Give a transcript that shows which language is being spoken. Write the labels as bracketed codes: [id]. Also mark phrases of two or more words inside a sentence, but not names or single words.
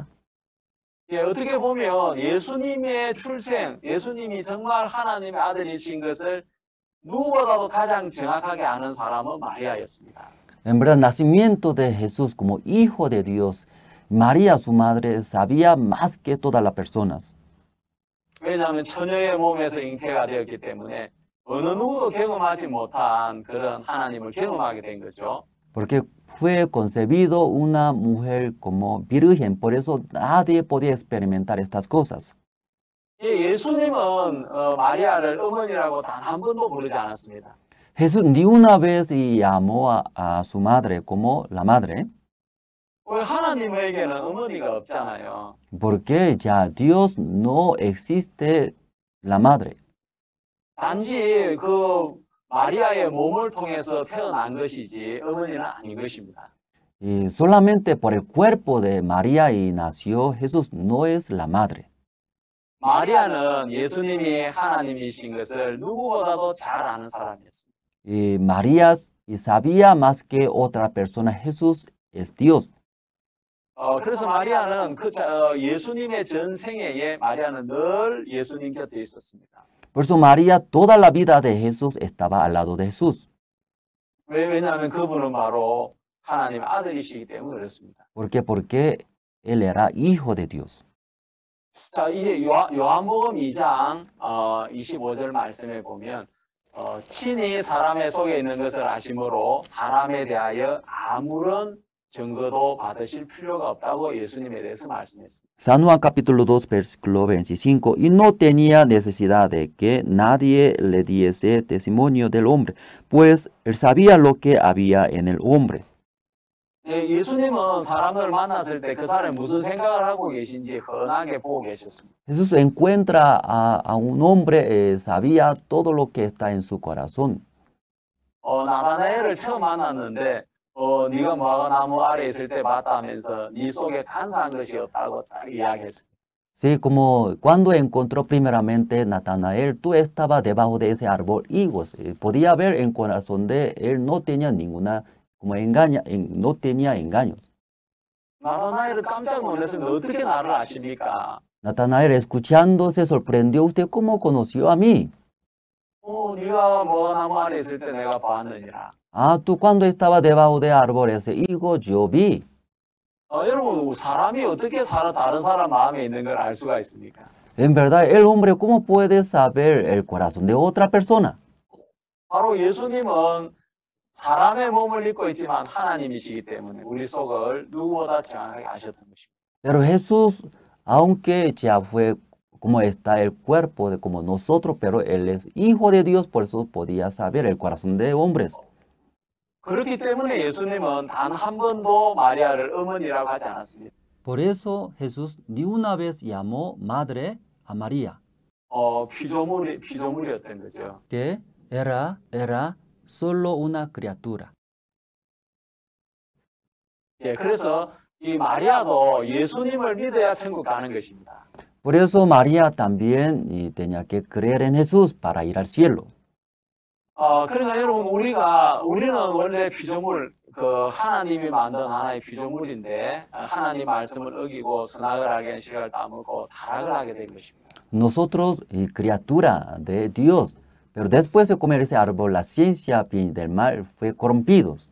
[ko] 예, 어떻게 보면 예수님의 출생, 예수님이 정말 하나님의 아들이신 것을 누구보다도 가장 정확하게 아는 사람은 마리아였습니다. [es] En verdad, el nacimiento de Jesús como hijo de Dios, María, su madre, sabía más que todas las personas. [ko] 왜냐하면 처녀의 몸에서 잉태가 되었기 때문에 어느 누구도 경험하지 못한 그런 하나님을 경험하게 된 거죠. [es] Porque fue concebido una mujer como virgen, por eso nadie podía experimentar estas cosas. [ko] 예, 예수님은 마리아를 어머니라고 단 한 번도 부르지 않았습니다. [es] Jesús ni una vez llamó a su madre como la madre. [ko] 왜 하나님에게는 어머니가 없잖아요. [es] Porque ya Dios no existe la madre. [ko] 단지 그 마리아의 몸을 통해서 태어난 것이지 어머니는 아닌 것입니다. [es] Y solamente por el cuerpo de María y nació Jesús, no es la madre. [ko] 마리아는 예수님이 하나님이신 것을 누구보다도 잘 아는 사람이었습니다. [es] Y María y sabía más que otra persona, Jesús es Dios. [ko] 그래서 마리아는 예수님의 전생애에 마리아는 늘 예수님 곁에 있었습니다. [es] Por eso María toda la vida de Jesús estaba al lado de Jesús. [ko] 왜냐하면 그분은 바로 하나님의 아들이시기 때문에 그렇습니다. [es] Porque él era hijo de Dios. [ko] 자, 이제 요한복음 2장 25절 말씀에 보면 친히 사람의 속에 있는 것을 아심으로 사람에 대하여 아무런 증거도 받으실 필요가 없다고 예수님에 대해서 말씀했습니다. [es] San Juan capítulo 2 versículo 25. Y no tenía necesidad de que nadie le diese testimonio del hombre, pues él sabía lo que había en el hombre. [ko] 예수님은 사람을 만났을 때 그 사람이 무슨 생각을 하고 계신지 훤하게 보고 계셨습니다. [es] Jesús encuentra a un hombre, sabía todo lo que está en su corazón. [ko] 나다나엘을 처음 만났는데 네가 무화과나무 아래에 있을 때 봤다 하면서 네 속에 간사한 것이 없다고 딱 이야기했습니다. [es] Sí, como cuando encontró primeramente Natanael, tú estabas debajo de ese árbol higos. Podía ver en el corazón de él, no tenía ninguna no tenía engaños. [ko] 나다나엘은 깜짝 놀랐습니다. 어떻게 나를 아십니까? [es] Natanael, escuchando, se sorprendió. ¿Usted cómo conoció a mí? [ko] 네가 무화과나무 아래에 있을 때 내가 봤느니라. [es] Ah, tú cuando estaba debajo de árbol ese higo, yo vi. [ko] 여러분, 사람이 어떻게 다른 사람 마음에 있는 걸 알 수가 있습니까? [es] En verdad, el hombre, ¿cómo puede saber el corazón de otra persona? [ko] 바로 예수님은 사람의 몸을 입고 있지만 하나님이시기 때문에 우리 속을 누구보다 정확하게 아셨던 것입니다. [es] Pero Jesús, aunque ya fue como está el cuerpo de como nosotros, pero él es hijo de Dios, por eso podía saber el corazón de hombres. [ko] 그렇기 때문에 예수님은 단 한 번도 마리아를 어머니라고 하지 않았습니다. [es] Por eso Jesús ni una vez llamó madre a María. [ko] 피조물이었던 거죠. [es] Que era solo una criatura. [ko] 예, 그래서 이 마리아도 예수님을 믿어야 천국 가는 것입니다. [es] Por eso María también tenía que creer en Jesús para ir al cielo. [ko] 그러니까 여러분 우리는 원래 피조물 하나님이 만든 하나의 피조물인데 하나님 말씀을 어기고 선악을 알게 한 시각을 따먹고 타락을 하게 된 것입니다. [es] Nosotros, criatura de Dios, pero después de comer ese árbol, la ciencia bien del mal fue corrompidos.